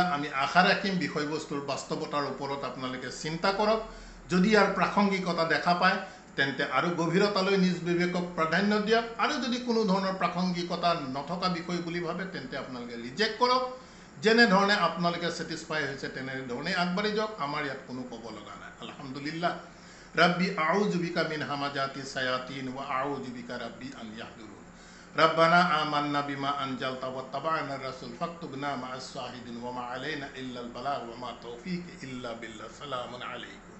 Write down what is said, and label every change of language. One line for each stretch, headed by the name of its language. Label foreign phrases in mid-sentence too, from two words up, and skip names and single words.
Assamese: আমি আশা ৰাখিম বিষয়বস্তুৰ বাস্তৱতাৰ ওপৰত আপোনালোকে চিন্তা কৰক যদি ইয়াৰ প্ৰাসংগিকতা দেখা পায় তেন্তে আৰু গভীৰতালৈ নিজ বিবেকক প্ৰাধান্য দিয়ক আৰু যদি কোনো ধৰণৰ প্ৰাসংগিকতা নথকা বিষয় বুলি ভাবে তেন্তে আপোনালোকে ৰিজেক্ট কৰক যেনে ধৰণে আপোনালোকে স্যাটিসফাই হৈছে তেনে ধৰণে আগবাঢ়ি যাওক আমাৰ ইয়াত কোনো ক'ব লগা নাই আলহামদুলিল্লাহ
Arabic: ربي أعوذ بك من همزات الشياطين وأعوذ بك ربي أن يحضرون ربنا آمنا بما أنزلت واتبعنا الرسول فاكتبنا مع الشاهدين وما علينا إلا البلاغ وما توفيق إلا بالله سلام عليكم